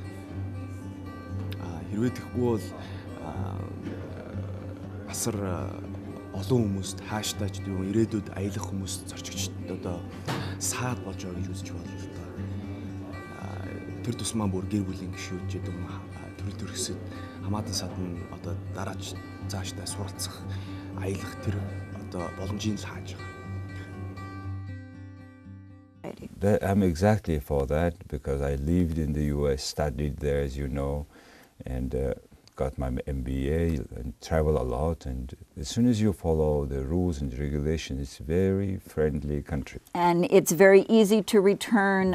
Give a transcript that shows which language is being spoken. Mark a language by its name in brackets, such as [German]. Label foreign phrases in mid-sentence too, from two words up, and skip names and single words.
[Mongolian] Хэрвээ тэгэхгүй бол асар олон хүмүүст хааштай ч юм ирээдүйд аялах хүмүүст зорчигчд одоо саад болж байгаа гэж үзэж байна л да. Тэр тусмаа бүр гэр бүлийн гишүүд ч гэдэг юм төрөл төрөсөд хамаатан сад нь одоо дараач цаашдаа суралцах аялах тэр одоо боломжийг л хааж байгаа. [English] I'm exactly for that because I lived in the US, studied there as you know, and got my MBA and travel a lot, and as soon as you follow the rules and regulations, it's a very friendly country. And it's very easy to return